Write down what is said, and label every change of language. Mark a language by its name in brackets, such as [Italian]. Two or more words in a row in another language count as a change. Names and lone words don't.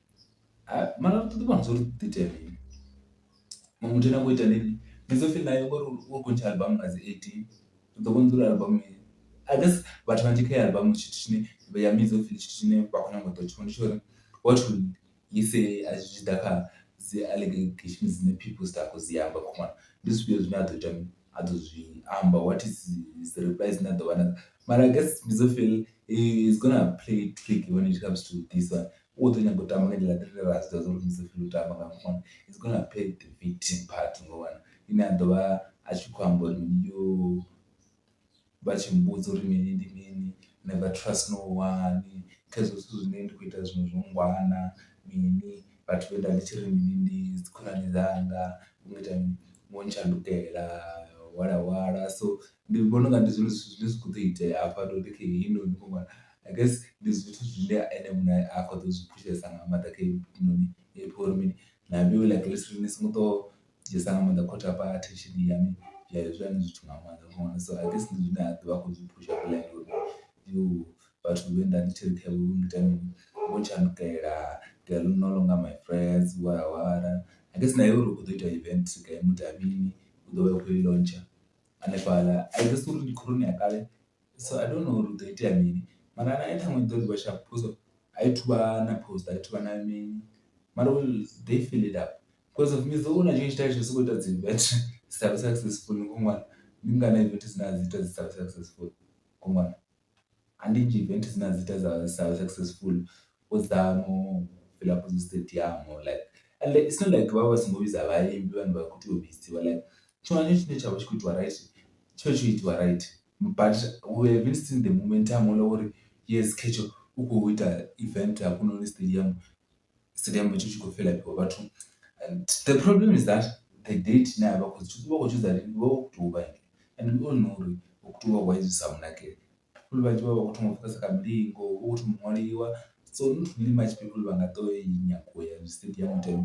[Venda] mara ṱoḓi vhona zwo ḓi itea mini muṅwe muthu ane a khou ita lini Mizo Phyll naye ngori u khou ntsha album nga dzi 18 u ḓo vhona uri album [English] I guess [Venda] vhathu vhanzhi kha album tshithu tshine ya Mizo Phyll tshithu tshine vha khou nyanga u ḓo tshivhona ndi tsha uri [English] what will he say [Venda] a zwi tshi ḓa kha dzi allegations dzine [English] people start [Venda] khou dzi amba khou wana ndi zwifhio zwine a ḓo ita mini a ḓo zwi amba [English] what is his reply [Venda] dzine a ḓo vha nadzo mara [English] I guess Mizo Phyll is gonna play trick when it comes to this one [Venda] u ḓo nyaga u tamba nga nḓila ṱhire ra zwi ḓivha uri Mizo Phyll u tamba nga ṅwana [English] is gonna play the victim part [Venda] ngo wana ine a ḓo vha a tshi khou amba uri mini yo vha tshi mbudza uri mini ndi mini [English] never trust no one [Venda] kha hezwo zwithu zwine ndi khou ita zwiṅwe zwo ngwana mini vhathu vhe nda ndi tshi ri mini ndi dzi khonani dzanga u nga ita mini ngo ntshandukela wala so ndi vhona unga ndi zwone zwithu zwine zwi khou ḓo itea hafha ndo ndi kha heinoni khou ṅwana [English] I guess [Venda] ndi zwithu zwine ene muṋe a khou ḓo zwi phushesa nga maanḓa kha heinoni uri mini na mbiwe like literally ni songo ḓo dzhiesa nga maanḓa khou tapa attention ya mini ya hezwiḽani zwithu nga maanḓa ṅwana so [English] I guess [Venda] ndi zwine a ḓo vha a khou zwi phusha blind uri yo vhathu vhe nda ndi tshi ri kha vho ngita mini vho ntshandukela [English] they're no longer my friends [Venda] wala [English] I guess [Venda] na uri u khou ḓo ita event kha mudavhini u ḓo vha u khou i launcher hanefhaḽa [English] I guess [Venda] uri ndi khoroni ya kale so [English] I don't know [Venda] uri u ḓo itea mini mara na ṱhaṅwe ḓo ḓivha sharp because a i thu vha na post a i thu vha na mini mara [English] they fill it up because of Mizo [Venda] una tshiṅwe tshitaila tsho sokou ita dzi event dzi sa vhe successful ngo ṅwana ndi ngana event dzine a dzi ita dzi sa vhe successful ngo ṅwana a ndi nnzhi event dzine a dzi ita dza sa vhe successful o dzamo [English] fill up [Venda] dzi stadium [English] like and it's not like [Venda] vha songo vhidza vhaimbi vhane vha khou tea u vhidziwa like tshiṅwe tshine tsha vha tshi khou itiwa right tsho itiwa [English] right but we haven't seen the momentum [Venda] ola uri yes khetsho u khou ita event hafhanoni stadium tshi khou fela people vhathu [English] and the problem is that the date [Venda] na vha khou choose lini vha khou tou vha [English] and we all know [Venda] uri u khou tou vha wise sa munakele people vhanzhi vha khou thoma u focus kha milingo u khou thoma u ṅwaliwa [English] So not really much people [Venda] vangatouya stadium time.